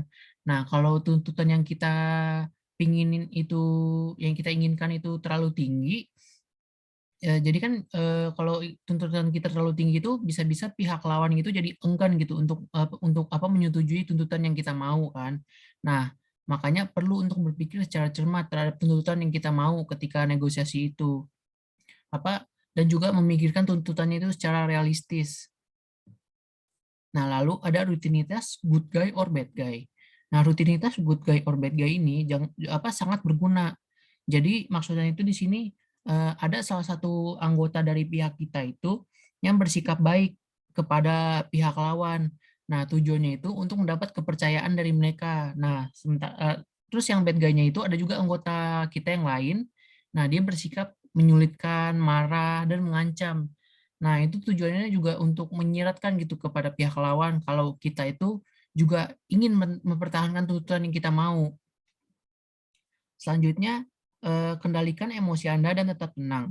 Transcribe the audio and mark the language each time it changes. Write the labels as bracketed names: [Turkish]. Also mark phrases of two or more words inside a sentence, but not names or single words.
[Indonesian] Nah, kalau tuntutan yang kita inginkan itu terlalu tinggi, jadi kan kalau tuntutan kita terlalu tinggi itu bisa-bisa pihak lawan itu jadi enggan gitu untuk menyetujui tuntutan yang kita mau kan. Nah, makanya perlu untuk berpikir secara cermat terhadap tuntutan yang kita mau ketika negosiasi itu. Dan juga memikirkan tuntutannya itu secara realistis. Nah, lalu ada rutinitas [English] good guy or bad guy. [Indonesian] Nah, rutinitas [English] good guy or bad guy [Indonesian] ini sangat berguna. Jadi maksudnya itu di sini ada salah satu anggota dari pihak kita itu yang bersikap baik kepada pihak lawan. Nah, tujuannya itu untuk mendapat kepercayaan dari mereka. Nah, terus yang [English] bad guy- [Indonesian] nya itu ada juga anggota kita yang lain. Nah, dia bersikap menyulitkan, marah, dan mengancam. Nah, itu tujuannya juga untuk menyiratkan gitu kepada pihak lawan kalau kita itu juga ingin mempertahankan tuntutan yang kita mau. Selanjutnya, kendalikan emosi Anda dan tetap tenang.